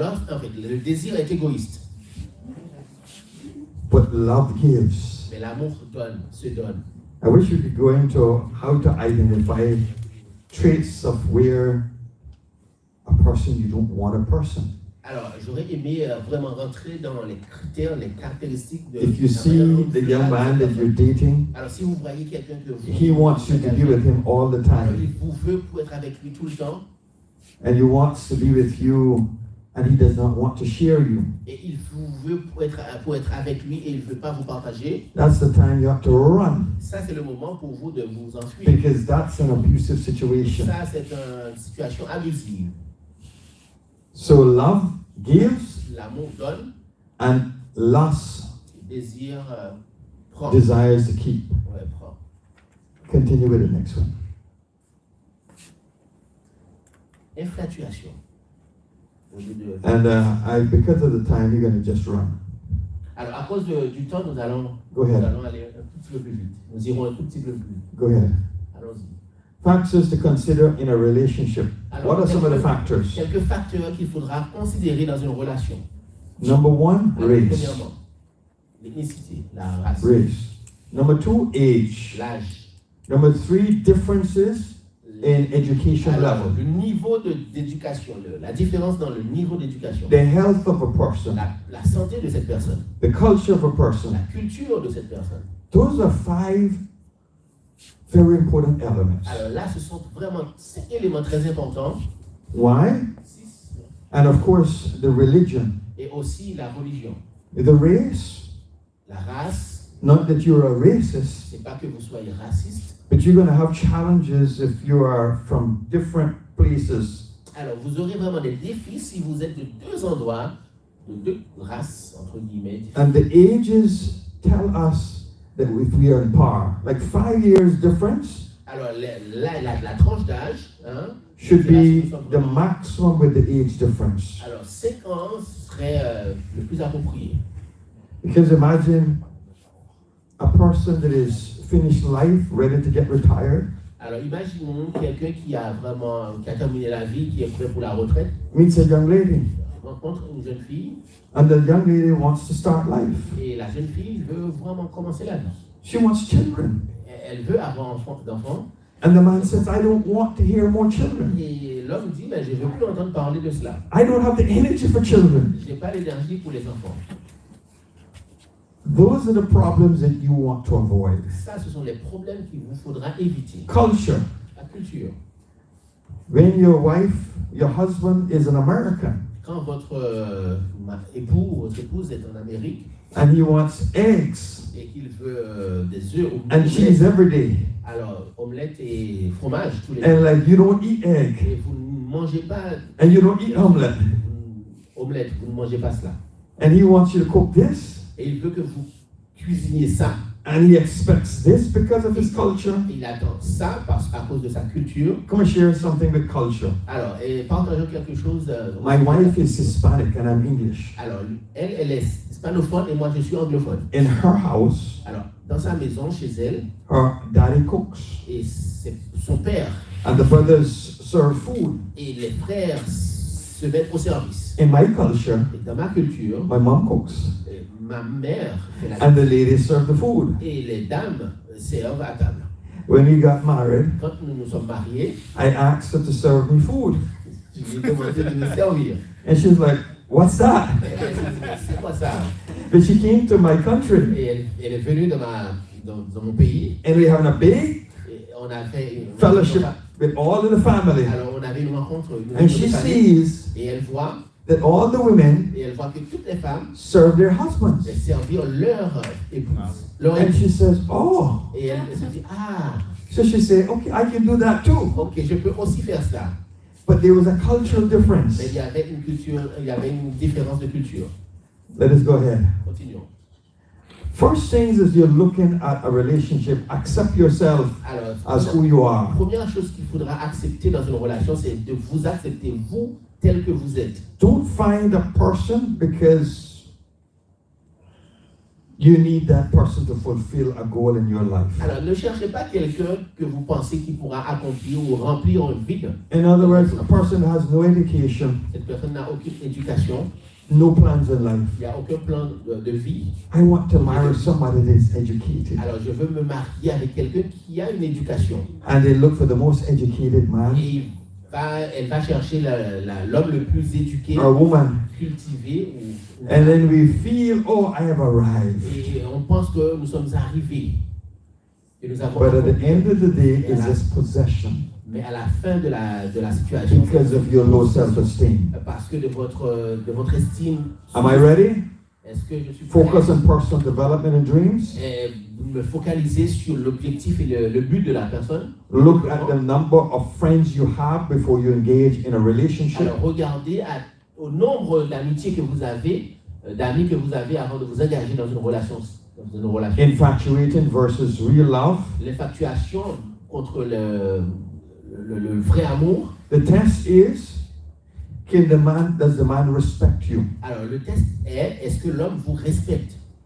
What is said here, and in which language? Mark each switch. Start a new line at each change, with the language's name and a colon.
French: En fait, le désir est égoïste.
English: But love gives.
French: Mais l'amour se donne.
English: I wish you could go into how to identify traits of where a person you don't want a person.
French: Alors, j'aurais aimé vraiment rentrer dans les critères, les caractéristiques de...
English: If you see the young man that you're dating,
French: Alors, si vous voyez quelqu'un que vous...
English: he wants you to be with him all the
French: Alors, il
English: time,
French: vous veut pour être avec lui tout le temps,
English: and he wants to be with you, and he does not want to share you.
French: et il vous veut pour être avec lui et il ne veut pas vous partager.
English: That's the time you have to run,
French: Ça, c'est le moment pour vous de vous enfuir.
English: because that's an abusive situation.
French: Ça, c'est une situation abusive.
English: So love gives,
French: L'amour donne,
English: and lust
French: le désir prend.
English: desires to keep.
French: Ouais, prend.
English: Continue with the next one.
French: Infatuation. Au lieu de...
English: And because of the time, you're going to just run.
French: Alors, à cause du temps, nous allons
English: Go ahead.
French: aller un tout petit peu plus vite. Nous irons un tout petit peu plus vite.
English: Go ahead.
French: Allons-y.
English: Factors to consider in a relationship.
French: Alors,
English: What are some of the factors?
French: quelques facteurs qu'il faudra considérer dans une relation.
English: Number one,
French: Alors,
English: race.
French: premièrement, l'ethnicité, la race,
English: Race. Number two, age.
French: l'âge.
English: Number three, differences in education
French: Alors,
English: level.
French: le niveau d'éducation, la différence dans le niveau d'éducation,
English: The health of a person.
French: la santé de cette personne,
English: The culture of a person.
French: la culture de cette personne.
English: Those are 5 very important elements.
French: Alors là, ce sont vraiment 5 éléments très importants.
English: Why? 6. And of course, the religion.
French: Et aussi la religion.
English: The race,
French: La race,
English: not that you're a racist,
French: c'est pas que vous soyez raciste.
English: but you're going to have challenges if you are from different places.
French: Alors, vous aurez vraiment des défis si vous êtes de deux endroits, de deux races, entre guillemets, différentes.
English: And the ages tell us that if we are in par, like 5 years difference
French: Alors, la tranche d'âge, hein,
English: should be
French: nous sommes
English: the
French: vraiment-
English: maximum with the age difference.
French: Alors, 5 ans serait le plus approprié.
English: Because imagine a person that is finished life, ready to get retired,
French: Alors, imaginons quelqu'un qui a terminé la vie, qui est prêt pour la retraite,
English: meets a young lady,
French: rencontre une jeune fille,
English: and the young lady wants to start life.
French: et la jeune fille veut vraiment commencer la vie.
English: She wants children.
French: Elle veut avoir d'enfants,
English: And the man says, I don't want to hear more children.
French: et l'homme dit, mais je ne veux plus entendre parler de cela.
English: I don't have the energy for children.
French: Je n'ai pas l'énergie pour les enfants.
English: Those are the problems that you want to avoid.
French: Ça, ce sont les problèmes qu'il vous faudra éviter.
English: Culture.
French: La culture.
English: When your wife, your husband is an American,
French: Quand votre époux ou votre épouse est en Amérique
English: and he wants eggs
French: et qu'il veut des œufs ou
English: and cheese every day,
French: alors omelette et fromage tous les
English: and
French: jours,
English: like you don't eat egg,
French: et vous ne mangez pas
English: and you don't eat omelet,
French: omelette, vous ne mangez pas cela.
English: and he wants you to cook this,
French: Et il veut que vous cuisiniez ça.
English: and he expects this because of his culture.
French: Et il attend ça à cause de sa culture.
English: Come and share something with culture.
French: Alors, et partageons quelque chose.
English: My wife is Hispanic and I'm English.
French: Alors, elle est hispanophone et moi je suis anglophone.
English: In her house,
French: Alors, dans sa maison, chez elle,
English: her daddy cooks,
French: et c'est son père
English: and the brothers serve food.
French: et les frères se mettent au service.
English: In my culture,
French: Et dans ma culture,
English: my mom cooks,
French: ma mère fait la
English: and the ladies serve the food.
French: et les dames servent à table.
English: when we got married,
French: quand nous nous sommes mariés,
English: I asked her to serve me food.
French: je lui ai demandé de nous servir.
English: And she was like, what's that?
French: C'est quoi ça?
English: But she came to my country.
French: Et elle est venue dans mon pays.
English: And we having a big
French: Et on a fait une
English: fellowship with all of the family.
French: Alors on avait une rencontre.
English: And she sees
French: Et elle voit
English: that all the women
French: que toutes les femmes
English: serve their husbands.
French: servirent leur épouse. Leur
English: And
French: épouse.
English: she says, oh.
French: Et elle se dit, ah,
English: So she said, okay, I can do that too.
French: ok, je peux aussi faire ça.
English: But there was a cultural difference.
French: Mais il y avait une différence de culture.
English: Let us go ahead.
French: Continuons.
English: First things is you're looking at a relationship, accept yourself
French: Alors,
English: as who you are.
French: première chose qu'il faudra accepter dans une relation, c'est de vous accepter, vous, tel que vous êtes.
English: Don't find a person because you need that person to fulfill a goal in your life.
French: Alors, ne cherchez pas quelqu'un que vous pensez qui pourra accomplir ou remplir un vide.
English: In other words, a person has no education,
French: Cette personne n'a aucune éducation,
English: no plans in life.
French: il n'y a aucun plan de vie.
English: I want to marry somebody that is educated.
French: Alors, je veux me marier avec quelqu'un qui a une éducation.
English: And they look for the most educated man
French: Et elle va chercher l'homme le plus éduqué,
English: or woman.
French: cultivé.
English: And then we feel, oh, I have arrived.
French: Et on pense que nous sommes arrivés. Et nous avons
English: But at the
French: accompli.
English: end of the day, it's just possession
French: Mais à la fin de la situation,
English: because of your low self-esteem.
French: parce que de votre estime,
English: Am I ready?
French: est-ce que je suis
English: Focus
French: prêt?
English: on personal development and dreams.
French: Me focaliser sur l'objectif et le but de la personne.
English: Look at the number of friends you have before you engage in a relationship.
French: Alors regardez au nombre d'amitiés que vous avez, d'amis que vous avez avant de vous engager dans une relation.
English: Infatuating versus real love.
French: L'infatuation contre le vrai amour.
English: The test is, does the man respect you?
French: Alors le test est-ce que l'homme vous respecte?